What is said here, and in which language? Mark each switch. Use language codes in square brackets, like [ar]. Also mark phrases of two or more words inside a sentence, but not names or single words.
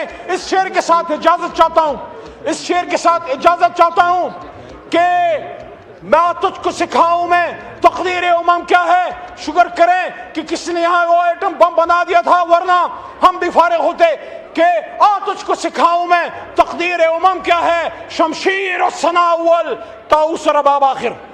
[ur] اس شعر کے ساتھ اجازت چاہتا ہوں, اس شعر کے ساتھ اجازت چاہتا ہوں کہ میں تجھ کو سکھاؤں میں تقدیر امم کیا ہے. شکر کریں کہ کس نے یہاں وہ ایٹم بم بنا دیا تھا, ورنہ ہم بھی فارغ ہوتے. کہ تجھ کو سکھاؤں میں تقدیر امم کیا ہے, شمشیر و ثنا اول تا اسر باب آخر.